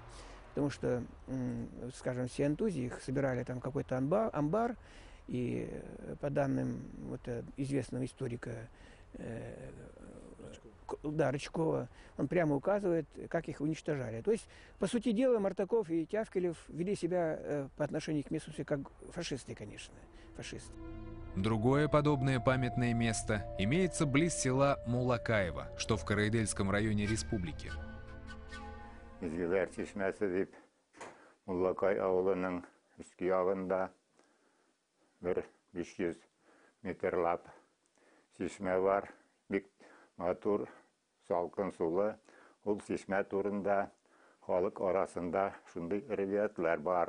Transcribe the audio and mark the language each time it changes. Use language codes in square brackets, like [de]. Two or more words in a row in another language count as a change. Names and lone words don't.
[ru] Потому что, скажем, в Сиянтузе их собирали там какой-то амбар, и по данным вот известного историка Рычкова, он прямо указывает, как их уничтожали. То есть, по сути дела, Мартаков и Тявкелев вели себя по отношению к местности как фашисты, конечно, фашисты. Другое подобное памятное место имеется близ села Мулакаево, что в Караидельском районе республики. [tt] Изгилер чишмәсе дип, Муллакай авылының үскі ягында 500 метрлап чишмә бар. Бик матур, салкын сулы. Ул чишмә турында халык арасында шундый рәвиятләр бар.